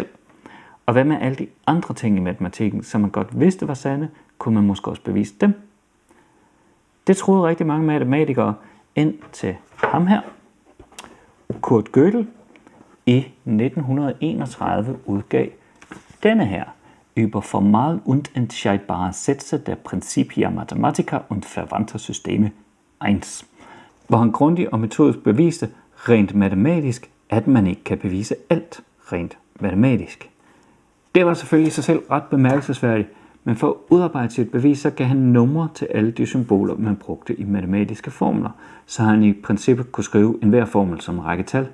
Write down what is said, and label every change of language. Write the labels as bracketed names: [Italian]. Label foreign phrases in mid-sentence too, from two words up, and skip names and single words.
[Danish] Og hvad med alle de andre ting i matematikken, som man godt vidste var sande, kunne man måske også bevise dem? Det troede rigtig mange matematikere, indtil ham her, Kurt Gödel, i 1931 udgav denne her, über formal und entscheidbare Sätze der Principia Mathematica und verwandter Systeme 1, hvor han grundigt og metodisk beviste rent matematisk, at man ikke kan bevise alt rent matematisk. Det var selvfølgelig i sig selv ret bemærkelsesværdigt, men for at udarbejde sit bevis, så gav han numre til alle de symboler, man brugte i matematiske formler, så han i princippet kunne skrive enhver formel som en række tal.